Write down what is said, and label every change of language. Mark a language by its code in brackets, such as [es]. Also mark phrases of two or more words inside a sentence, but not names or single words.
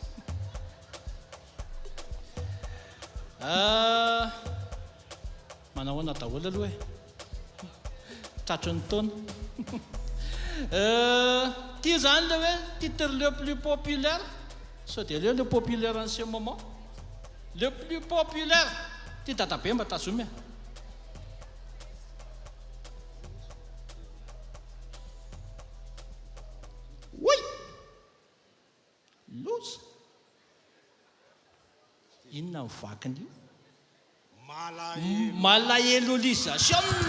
[mg] Manahoana daholo aloha e, tratry ny taona. Ty zany le hoe [fr] titre le plus populaire, [mg] sao dia [fr] le populaire en ce moment, le plus populaire. [mg] Ty dadabe mba tazomy. Oui, loza. Inona mivakiny io? Malahelo-lisation.